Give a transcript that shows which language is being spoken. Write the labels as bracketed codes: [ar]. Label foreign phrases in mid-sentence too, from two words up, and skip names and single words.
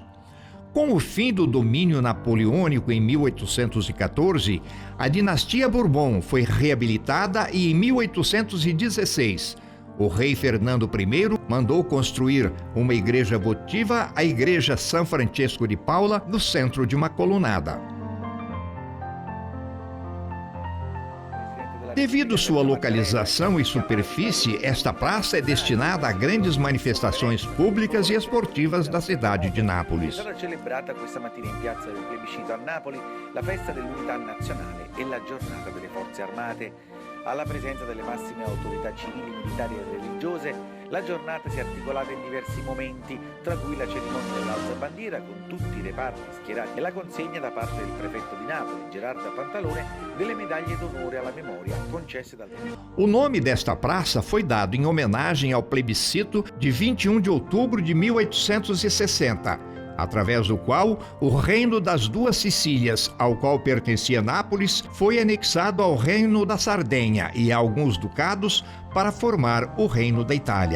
[pt] Com o fim do domínio napoleônico em 1814, a dinastia Bourbon foi reabilitada e em 1816, o rei Fernando I mandou construir uma igreja votiva, a Igreja São Francisco de Paula, no centro de uma colunada. Devido sua localização e superfície, esta praça é destinada a grandes manifestações públicas e esportivas da cidade de Nápoles. [it] Sarà celebrata questa mattina in Piazza del Plebiscito a Napoli la festa dell'unità nazionale e la giornata delle forze armate. Alla presenza delle massime autorità civili, militari e religiose, la giornata si è articolata in diversi momenti, tra cui la cerimonia dell'alza bandiera con tutti i reparti schierati e la consegna da parte del prefetto di Napoli, Gerardo Pantalone, delle medaglie d'onore alla memoria concesse dal Re. [pt] O nome desta praça foi dado em homenagem ao plebiscito de 21 de outubro de 1860, através do qual o Reino das 2 Sicílias, ao qual pertencia Nápoles, foi anexado ao Reino da Sardenha e a alguns ducados para formar o Reino da Itália.